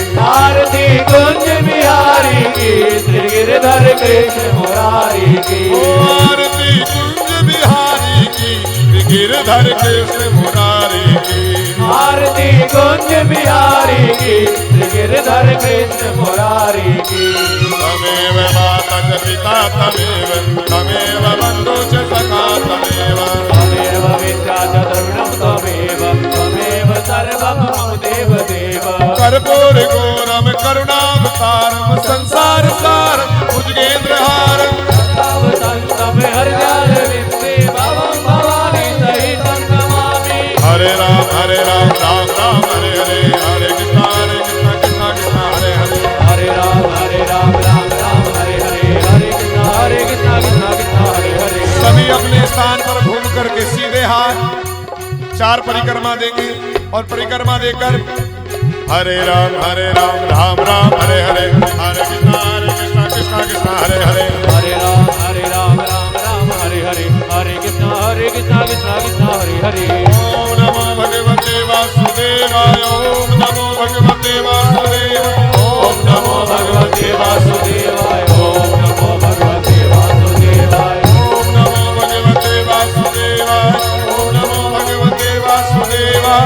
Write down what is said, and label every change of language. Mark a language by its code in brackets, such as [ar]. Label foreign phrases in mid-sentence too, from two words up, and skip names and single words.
[hi] आरती कुंज बिहारी की, गिरधर कृष्ण मुरारी की। आरती कुंज बिहारी की, गिरधर कृष्ण मुरारी की। आरती कुंज बिहारी की, गिरधर कृष्ण मुरारी की। [sa] तमेव माता च पिता तमेव, तमेव बन्धु च सखा तमेव। त्वमेव विद्या च द्रविणं त्वमेव, त्वमेव सर्वं मम देव देव। कर्पूर घोरम करुणावतारम, संसार सारम भुजगेन्द्रहारम। संतम हरिजाल विद्ये भवं भवानी सहितं नमामि। हरे राम राम राम हरे हरे, हरे कृष्णा कृष्णा कृष्णा हरे हरे। हरे राम राम राम हरे हरे, हरे कृष्णा कृष्णा कृष्णा हरे हरे। [hi] सभी अपने स्थान पर घूम करके सीधे हाथ चार परिक्रमा देंगे और परिक्रमा देकर [sa] हरे राम राम राम हरे हरे, हरे कृष्णा कृष्णा कृष्णा हरे हरे। हरे राम राम हरे हरे, हरे कृष्णा कृष्णा कृष्णा हरे हरे। ओम नमो भगवते वासुदेवाय, ओम नमो भगवते वासुदेवाय। ओम नमो भगवते वासुदेवाय, ओम नमो भगवते वासुदेवाय। ओम नमो भगवते वासुदेवाय, ओम नमो भगवते वासुदेवाय।